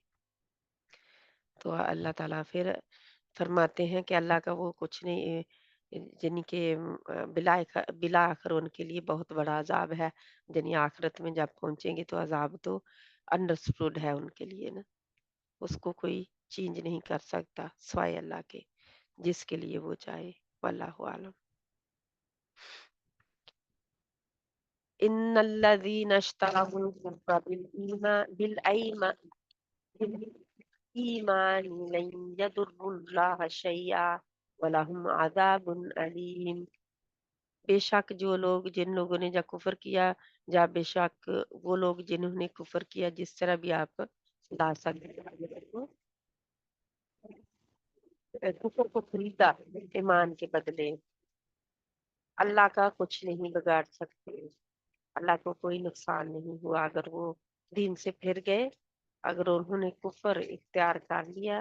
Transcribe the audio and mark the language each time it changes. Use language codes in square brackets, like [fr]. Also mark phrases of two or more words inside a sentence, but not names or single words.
[ur] تو اللہ تعالیٰ پھر فرماتے ہیں کہ اللہ کا وہ کچھ نہیں، یعنی کہ بلا آخر ان کے لیے بہت بڑا عذاب ہے. یعنی آخرت میں جب پہنچیں گے تو عذاب تو انڈرسٹوڈ ہے ان کے لیے نا، اس کو کوئی چینج نہیں کر سکتا سوائے اللہ کے، جس کے لیے وہ چاہے. [ar] والله أعلم. إن الذين اشتروا الكفر بالإيمان لن يضروا الله شيئا ولهم عذاب أليم. [ur] بے شک جو لوگ، جن لوگوں نے جا کفر کیا، یا بے شک وہ لوگ جنہوں نے کفر کیا، جس طرح بھی آپ لا سکتے ہیں، کفر کو خریدا ایمان کے بدلے. اللہ کا کچھ نہیں بگاڑ سکتے، اللہ کو کوئی نقصان نہیں ہوا اگر وہ دین سے پھر گئے، اگر انہوں نے کفر اختیار کر لیا.